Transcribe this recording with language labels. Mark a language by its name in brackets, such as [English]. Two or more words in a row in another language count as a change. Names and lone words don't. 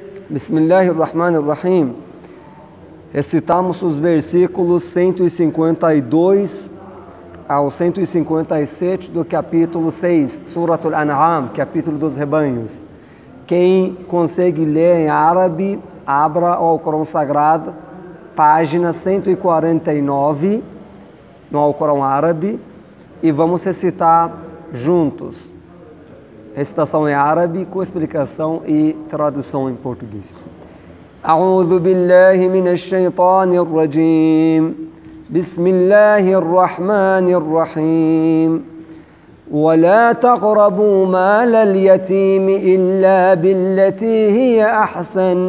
[Arabic] بسم الله الرحمن الرحيم. [Portuguese] Recitamos os versículos 152 ao 157 do capítulo 6, Surat al-An'am, capítulo dos rebanhos. Quem consegue ler em árabe, abra o Alcorão Sagrado, página 149, no Alcorão Árabe, e vamos recitar juntos. Recitação em árabe com explicação e tradução em português. [Arabic] أعوذ بالله من الشيطان الرجيم. بسم الله الرحمن الرحيم. ولا تقربوا مال اليتيم إلا بالتي هي أحسن